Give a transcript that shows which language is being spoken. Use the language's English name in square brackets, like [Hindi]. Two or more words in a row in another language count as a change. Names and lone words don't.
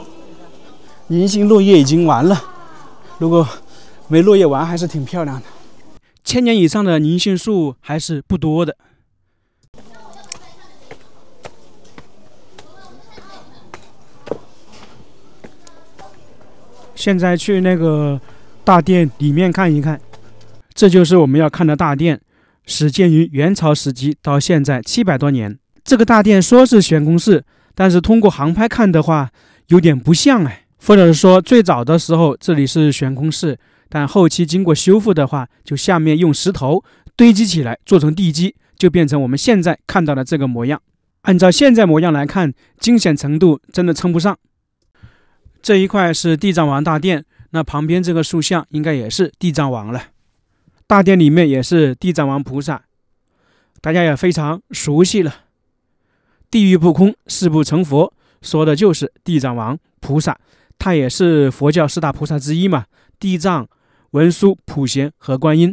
[Chinese] 銀杏落葉已經完了，如果沒落葉完還是挺漂亮的。1000年以上的银杏樹還是不多的。現在去那個大殿裡面看一看，這就是我們要看的大殿，始建於元朝時期，到現在700多年。這個大殿說是懸空室，但是通過航拍看的話，有點不像哎。或者說最早的時候這裡是懸空室，但後期經過修復的話，就下面用石頭堆積起來做成地基，就變成我們現在看到的這個模樣。按照現在模樣來看，驚險程度真的稱不上。這一塊是地藏王大殿，那旁邊這個塑像應該也是地藏王了。大殿裡面也是地藏王菩薩，大家也非常熟悉了。地獄不空，誓不成佛，說的就是地藏王菩薩，他也是佛教四大菩薩之一嘛。地藏、文殊、普賢和觀音。